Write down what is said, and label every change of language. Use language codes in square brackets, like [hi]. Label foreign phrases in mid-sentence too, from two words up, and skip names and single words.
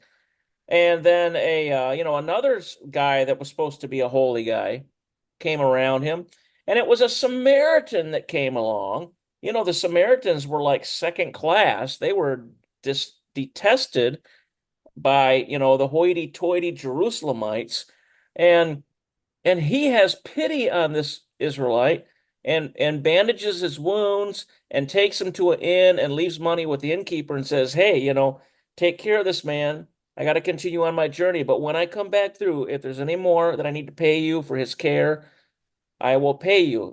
[en] And then another guy that was supposed to be a holy guy came around him, and it was a Samaritan that came along. The Samaritans were like second class. They were detested by, the hoity-toity Jerusalemites. And he has pity on this Israelite and bandages his wounds and takes him to an inn and leaves money with the innkeeper and says, hey, take care of this man. I got to continue on my journey. But when I come back through, if there's any more that I need to pay you for his care, I will pay you.